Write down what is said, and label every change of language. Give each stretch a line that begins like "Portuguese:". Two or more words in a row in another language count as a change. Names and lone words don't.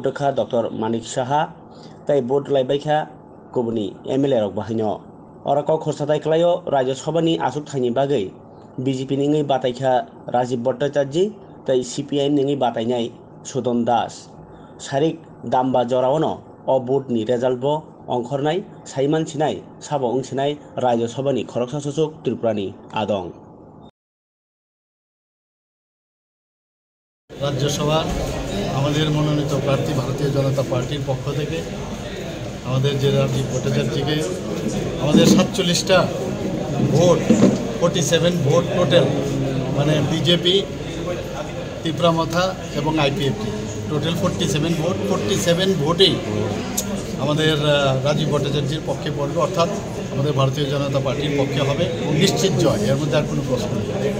Kok Borok: दोखा डॉक्टर मानिक साहा ताई भोट लायबायखा गुबुनि एमएलए रक बाहायनो अरक खरसाथाय खलायो राज्यसभानि आसुक थांनि बागै बीजेपी निङै बातायखा राजीव भट्टाचार्य ताई सीपीआईएम निङै बातायनाय सुदन दास सारिक दामबा जरावनो अ भोटनि रेजाल्टबो अंखरनाय साइमान सिनाय साबो ओंसिनाय राज्यसभानि खरकसा सुसुक त्रिपुरानि आदं
Bangla: राज्यसभा আমাদের মনোনীত প্রার্থী ভারতীয় জনতা পার্টির পক্ষ থেকে আমাদের যে রাজীব ভট্টাচার্যকে আমাদের 47টা ভোট 47 ভোট টোটাল মানে বিজেপি ত্রিপুরামথা এবং আইপিএফটি টোটাল 47 ভোট 47 ভোটেই আমাদের রাজীব ভট্টাচার্যের পক্ষে পড়বে অর্থাৎ আমাদের ভারতীয় জনতা পার্টির পক্ষে হবে নিশ্চিত জয় এর মধ্যে আর কোনো প্রশ্ন নেই